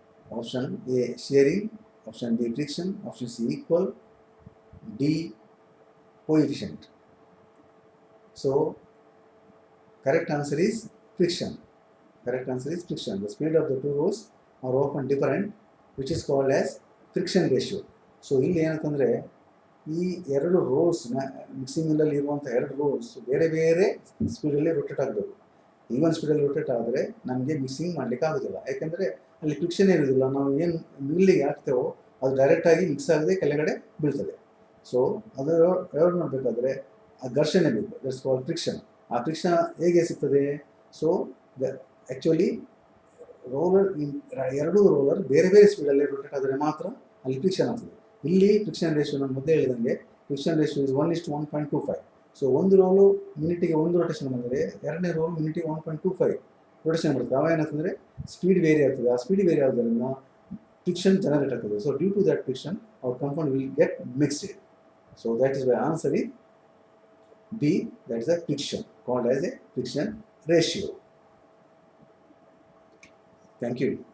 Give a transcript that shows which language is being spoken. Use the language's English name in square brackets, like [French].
[English] Option A shearing, option B friction, option C equal, D coefficient. So correct answer is friction. Correct answer is friction. The speed of the two rolls are often different, which is called as friction ratio. [Kannada] So ಇಲ್ಲಿ ಏನಂತಂದರೆ ಈ ಎರಡು rolls mixing ಮಿಲ್ಲಲ್ಲಿ ಇರುವಂಥ ಎರಡು rolls ಬೇರೆ ಬೇರೆ ಸ್ಪೀಡಲ್ಲಿ rotate ಆಗಬೇಕು. Even ಸ್ಪೀಡಲ್ಲಿ rotate ಆದರೆ ನಮಗೆ ಮಿಕ್ಸಿಂಗ್ ಮಾಡಲಿಕ್ಕೆ ಆಗೋದಿಲ್ಲ, ಯಾಕೆಂದರೆ ಅಲ್ಲಿ ಫ್ರಿಕ್ಷನ್ ಇರೋದಿಲ್ಲ. ನಾವು ಏನು ಮಿಲ್ಲಿಗೆ ಹಾಕ್ತೇವೋ ಅದು ಡೈರೆಕ್ಟಾಗಿ ಮಿಕ್ಸ್ ಆಗದೆ ಕೆಳಗಡೆ ಬೀಳ್ತದೆ. ಸೊ ಅದು ಎರಡು ಮಾಡಬೇಕಾದ್ರೆ ಆ ಘರ್ಷಣೆ ಬೇಕು, [English] That's called friction. [Kannada] ಆ ಫ್ರಿಕ್ಷನ್ ಹೇಗೆ ಸಿಗ್ತದೆ? ಸೊ ಆ್ಯಕ್ಚುಲಿ ರೋಲರ್ ಎರಡು ರೋಲರ್ ಬೇರೆ ಬೇರೆ ಸ್ಪೀಡಲ್ಲಿ ರೊಟೇಟ್ ಆದರೆ ಮಾತ್ರ ಅಲ್ಲಿ ಫ್ರಿಕ್ಷನ್ ಆಗ್ತದೆ. ಇಲ್ಲಿ ಫ್ರಿಕ್ಷನ್ ರೇಷಿಯೋ ನಾನು ಮೊದಲೇ ಹೇಳಿದಂಗೆ ಫ್ರಿಕ್ಷನ್ ರೇಷಿಯೋ ಇಸ್ 1:1.25. ಸೊ ಒಂದು ರೋಲು ಮಿನಿಟಿಗೆ ಒಂದು ರೊಟೇಷನ್ ಬಂದರೆ ಎರಡನೇ ರೋಲ್ ಮಿನಿಟಿಗೆ 1.25 ರೊಟೇಷನ್ ಬರ್ತದೆ. ಅವಾಗ ಏನಾಗ್ತಂದರೆ ಸ್ಪೀಡ್ ವೇರಿ ಆಗ್ತದೆ. ಆ ಸ್ಪೀಡ್ ವೇರಿ ಆಗೋದ್ರಿಂದ friction generate ಆಗ್ತದೆ. [English] So due to that friction our compound will get mixed. So that is why answer is B, that is a friction called as a friction ratio. Thank you.